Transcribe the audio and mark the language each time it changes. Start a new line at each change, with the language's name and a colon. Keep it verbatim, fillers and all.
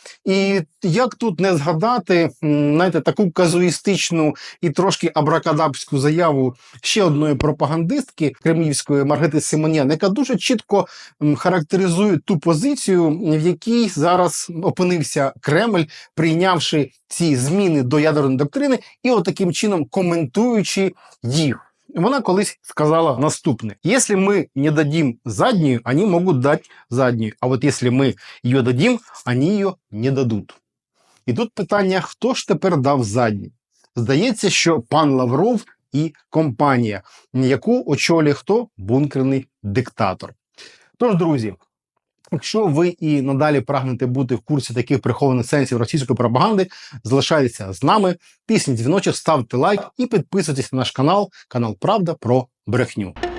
Ukrainian: І як тут не згадати, м, знаєте, таку казуїстичну і трошки абракадабську заяву ще одної пропагандистки кремлівської Маргити Симонян, яка дуже чітко м, характеризує ту позицію, в якій зараз опинився Кремль, прийнявши ці зміни до ядерної доктрини і отаким чином коментуючи їх. Вона колись сказала наступне.
Russian: Если мы не дадим заднюю, они могут дать заднюю. А вот если мы ее дадим, они ее не дадут.
Ukrainian: І тут питання, хто ж тепер дав задню? Здається, що пан Лавров і компанія, яку очолює хто? Бункерний диктатор. Тож, друзі, якщо ви і надалі прагнете бути в курсі таких прихованих сенсів російської пропаганди, залишайтеся з нами, тисніть дзвіночок, ставте лайк і підписуйтесь на наш канал, канал «Правда про брехню».